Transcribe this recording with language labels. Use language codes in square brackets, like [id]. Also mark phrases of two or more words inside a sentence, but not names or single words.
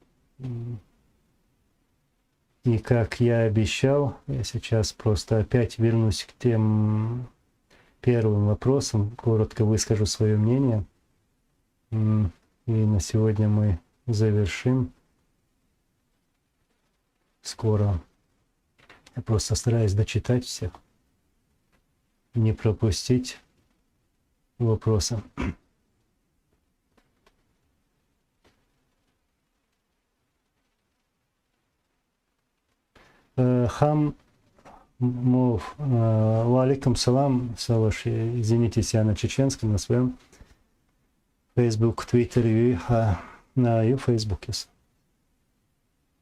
[ru] И как я обещал, я сейчас просто опять вернусь к тем первым вопросам, коротко выскажу свое мнение. И на сегодня мы завершим. Скоро. Я просто стараюсь дочитать всех. Не пропустить вопросы. Хам Мов. [ar] وعليكم السلام, Саваш. [ru] Извинитесь, я на чеченском, на своем. Facebook, Twitter и на ее Facebook.